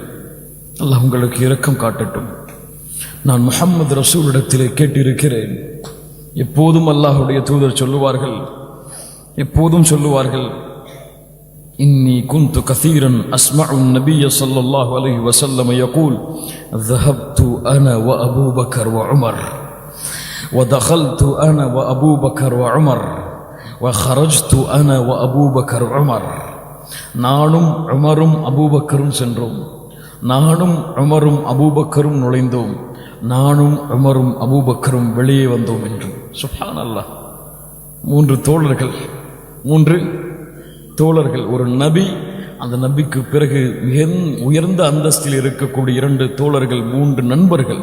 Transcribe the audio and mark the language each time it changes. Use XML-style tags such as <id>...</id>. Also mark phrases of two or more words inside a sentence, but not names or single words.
<ta>அல்லாஹ் உங்களுக்கு இரக்கம் காட்டட்டும். நான் முஹம்மது ரசூலிடத்திலே கேட்டிருக்கிறேன். எப்போதும் அல்லாஹுடைய தூதர் சொல்லுவார்கள்,</ta> <ar>إني كنت كثيرا أسمع النبي صلى الله عليه وسلم يقول ذهبت انا وابو بكر وعمر ودخلت انا وابو بكر وعمر وخرجت انا وابو بكر وعمر.</ar> <ta>நானும் உமரும் அபூபக்கரும் சென்றோம், நானும் உமரும் அபூபக்கரும் நுழைந்தோம், நானும் உமரும் அபூபக்கரும் வெளியே வந்தோம் என்று. சுப்ஹானல்லாஹ். மூன்று தோழர்கள், ஒரு நபி, அந்த நபிக்கு பிறகு மிக உயர்ந்த அந்தஸ்தில் இருக்கக்கூடிய 2 தோழர்கள், 3 நண்பர்கள்.</ta>